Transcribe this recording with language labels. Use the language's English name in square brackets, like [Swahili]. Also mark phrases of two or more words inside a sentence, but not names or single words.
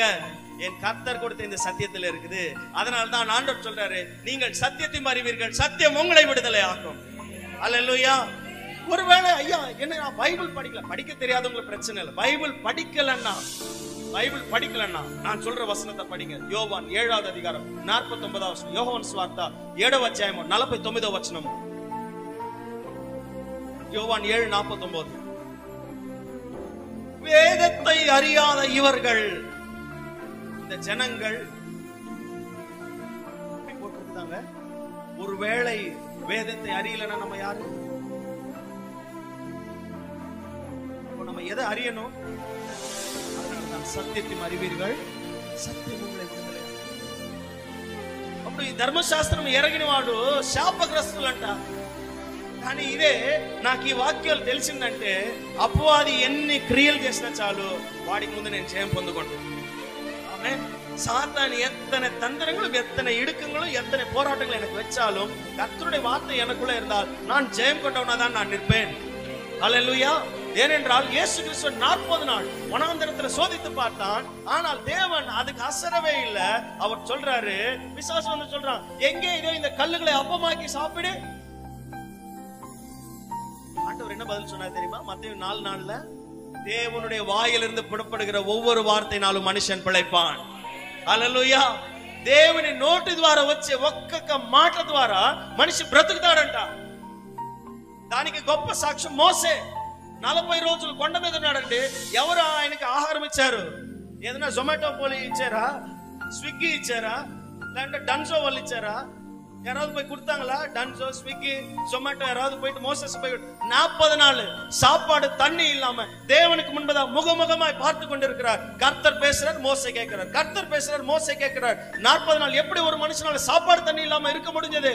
[Tamil] என் கர்த்தர் கொடுத்த இந்த சத்தியத்தில் இருக்குது. அதனால தான் ஆண்டவர் சொல்றாரு, நீங்கள் சத்தியத்தையும் அறிவீர்கள், சத்தியம் உங்களை விடுதலை ஆக்கும். அல்லேலூயா. ஒருவேளை ஐயா என்ன நான் பைபிள் படிக்க தெரியாதவங்களுக்கு பிரச்சனை இல்லை. பைபிள் படிக்கலன்னா நான் சொல்ற வசனத்தை படிங்க. யோவான் 7வது அதிகாரம் 49வது வசனம். யோவான் சுவார்த்த [Telugu] 7వ అధ్యాయం 49వ వచనం. [Tamil] யோவான் 7:49. வேதத்தை அறியாத இவர்கள், இந்த ஜனங்கள் போட்டிருக்காங்க. ஒருவேளை வேதத்தை அறியலன்னா நம்ம யாரு? நம்ம எதை அறியணும்? సత్యత్యం அறிவீர்கள், సత్యం உங்களை విడుదల. [Telugu] అప్పుడు ఈ ధర్మశాస్త్రం ఎరగిన వాడు శాపగ్రస్తులంట. కానీ ఇదే నాకు ఈ వాక్యాలు తెలిసిందంటే అపవాది ఎన్ని క్రియలు చేసినా చాలు వాడికి ముందు నేను జయం పొందుకుంటాను. [Tamil] ஆமென். சாத்தான் எத்தனை தந்திரங்களும் எத்தனை இடுக்கங்களும் எத்தனை போராட்டங்களும் எனக்கு வச்சாலும் கர்த்தருடைய வார்த்தை எனக்குள்ள இருந்தால் நான் ஜெயம் கொண்டவனாதான் நான் நிற்பேன். அல்லேலூயா. ஏனென்றால் இயேசு கிறிஸ்து 40 நாள் வனாந்தரத்துல சோதித்து பார்த்தான். ஆனால் தேவன் அதுக்கு அசரவே இல்லை. அவர் சொல்றாரு, பிசாசு வந்து சொல்றான், எங்கே இதோ இந்த கல்லுகளை அப்பமாக்கி சாப்பிடு. ஆண்டவர் என்ன பதில் சொன்னார் தெரியுமா? மத்தேயு 4:4ல தேவனுடைய வாயிலிருந்து புறப்படுகிற ஒவ்வொரு வார்த்தையினாலும் மனுஷன் பிழைப்பான். [Telugu] హల్లెలూయా. దేవుని నోటి ద్వారా వచ్చే ఒక్కొక్క మాట ద్వారా మనిషి బ్రతుకుతాడంట. దానికి గొప్ప సాక్ష్యం మోసే. 40 రోజులు కొండ మీద ఉన్నాడండి. ఎవరు ఆయనకి ఆహారం ఇచ్చారు? ఏదైనా జొమాటో పోలి ఇచ్చారా? స్విగ్గీ ఇచ్చారా? లేదంటే డన్సో వాళ్ళు ఇచ్చారా? [Tamil] யாராவது போய் கொடுத்தாங்களா? டன்சோ, ஸ்விக்கி, ஜொமேட்டோ யாராவது போயிட்டு மோசஸ் போய் 40 நாள் சாப்பாடு தண்ணி இல்லாம தேவனுக்கு முன்பதா முகமுகமாய் பார்த்து கொண்டிருக்கிறார். கர்த்தர் பேசுறார், மோசே கேட்கிறார். கர்த்தர் பேசுறார், மோசே கேட்கிறார். 40 நாள் எப்படி ஒரு மனுஷனால சாப்பாடு தண்ணி இல்லாம இருக்க முடிஞ்சது?